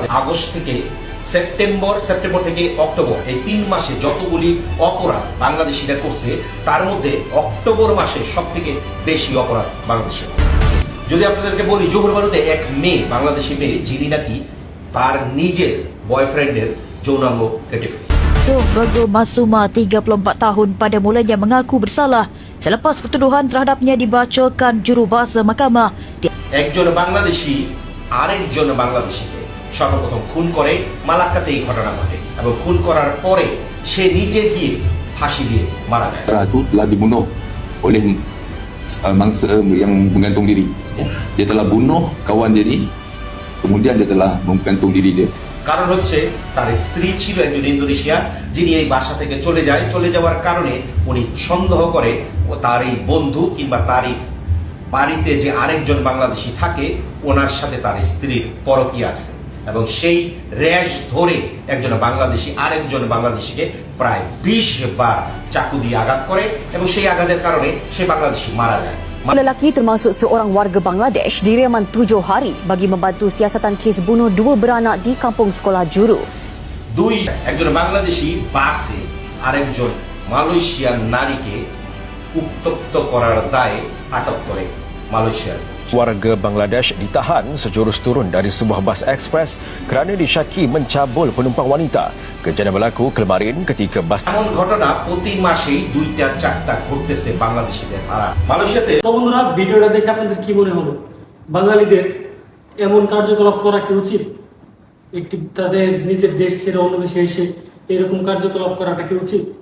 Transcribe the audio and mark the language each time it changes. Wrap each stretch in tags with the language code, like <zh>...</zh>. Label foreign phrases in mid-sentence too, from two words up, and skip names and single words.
<bn>আগস্ট থেকে সেপ্টেম্বর থেকে অক্টোবর, এই 3 মাসে যতগুলি অপরাধ বাংলাদেশিরা করছে, তার মধ্যে অক্টোবর মাসে সব থেকে বেশি অপরাধ বাংলাদেশের। যদি আপনাদেরকে বলি জোহর বারুতে এক মেয়ে, বাংলাদেশি মেয়ে, যিনি নাকি তার নিজের বয়ফ্রেন্ডের যৌনাঙ্গ কেটে ফেলে।</bn> <ms>Rogo Masuma 34 tahun pada mulanya mengaku bersalah selepas pertuduhan terhadapnya dibacakan jurubahasa mahkamah.</ms> <bn>একজন বাংলাদেশি আরেকজন বাংলাদেশিকে সর্বপ্রথম খুন করে। মালাক্কাতে এই ঘটনা ঘটে এবং খুন করার পরে সে নিজে গিয়ে ফাঁসি দিয়ে মারা যায়।</bn> <ms>Itu telah dibunuh oleh mangsa yang menggantung diri. Dia telah bunuh kawan dia ni, kemudian dia telah menggantung diri dia.</ms> <bn>কারণ হচ্ছে তার স্ত্রী ছিল একজন ইন্দোনেশিয়া, যিনি এই বাসা থেকে চলে যায়। চলে যাওয়ার কারণে উনি সন্দেহ করে ও তার এই বন্ধু কিংবা তারই বাড়িতে যে আরেকজন বাংলাদেশি থাকে, ওনার সাথে তার স্ত্রীর পরকীয়া আছে এবং সেই র্যাশ ধরে একজন বাংলাদেশি আরেকজন বাংলাদেশিকে প্রায় 20 বার চাকু দিয়ে আঘাত করে এবং সেই আঘাতের কারণে সেই বাংলাদেশি মারা যায়।</bn> <ms>Lelaki termasuk seorang warga Bangladesh direman 7 hari bagi membantu siasatan kes bunuh 2 beranak di kampung sekolah Juru.</ms> <bn>একজন বাংলাদেশি বাসে আরেকজন মালয়েশিয়ান নারীকে উত্ত্যক্ত করার দায়ে আটক করে মালয়েশিয়ার।</bn> <ms>Warga Bangladesh ditahan sejurus turun dari sebuah bas ekspres kerana disyaki mencabul penumpang wanita. Kejadian berlaku kemarin ketika bas</ms> <bn>এমন ঘটনা প্রতি মাসেই 2-4টা ঘটতেছে বাংলাদেশিদের দ্বারা মালয়েশিয়াতে। তো বন্ধুরা, ভিডিওটা দেখে আপনাদের কি মনে হলো? বাঙালিদের এমন কার্যকলাপ করা কি উচিত? একটি তাদের নিজের দেশ ছেড়ে অন্য দেশে এসে এরকম কার্যকলাপ করাটা কি উচিত?</bn>